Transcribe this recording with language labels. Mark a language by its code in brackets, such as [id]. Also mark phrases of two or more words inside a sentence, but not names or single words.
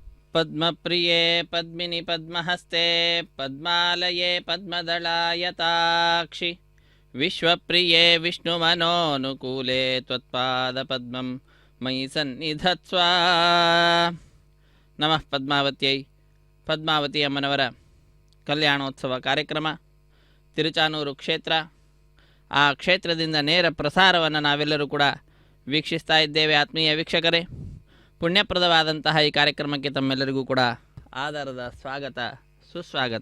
[sa] पद्मप्रिये पद्मिनि पद्महस्ते पद्मालये पद्मदलायताक्षि विश्वप्रिये विष्णुमनोनुकूले त्वत्पादपद्मं मयि सन्निधत्स्व। नमः पद्मावत्यै। [kn] ಪದ್ಮಾವತಿ ಅಮ್ಮನವರ ಕಲ್ಯಾಣೋತ್ಸವ ಕಾರ್ಯಕ್ರಮ ತಿರುಚಾನೂರು ಕ್ಷೇತ್ರ. ಆ ಕ್ಷೇತ್ರದಿಂದ ನೇರ ಪ್ರಸಾರವನ್ನು ನಾವೆಲ್ಲರೂ ಕೂಡ ವೀಕ್ಷಿಸ್ತಾ ಇದ್ದೇವೆ. ಆತ್ಮೀಯ ವೀಕ್ಷಕರೇ, ಪುಣ್ಯಪ್ರದವಾದಂತಹ ಈ ಕಾರ್ಯಕ್ರಮಕ್ಕೆ ತಮ್ಮೆಲ್ಲರಿಗೂ ಕೂಡ ಆಧಾರದ ಸ್ವಾಗತ ಸುಸ್ವಾಗತ.